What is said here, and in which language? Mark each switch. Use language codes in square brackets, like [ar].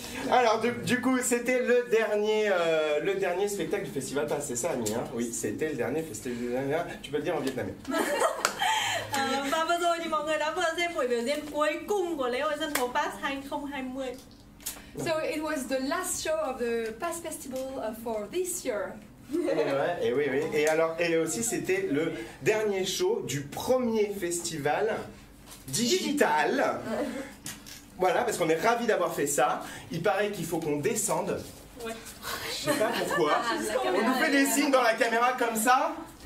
[fr] Alors du coup, c'était le dernier spectacle du Festival Pass, c'est ça, Ami, hein? Oui, c'était le dernier festival. Tu peux le dire en vietnamien. [vi] Và vừa rồi thì mọi người đã vừa xem buổi biểu diễn cuối cùng của lễ hội sân khấu Pass 2020. [en] So it was the last show of the Pass Festival for this year. [fr] Et oui. Et aussi c'était le dernier show du premier festival digital. Voilà, parce qu'on est ravis d'avoir fait ça. Il paraît qu'il faut qu'on descende. Ouais. Je sais pas pourquoi. On nous fait des signes dans la caméra comme ça.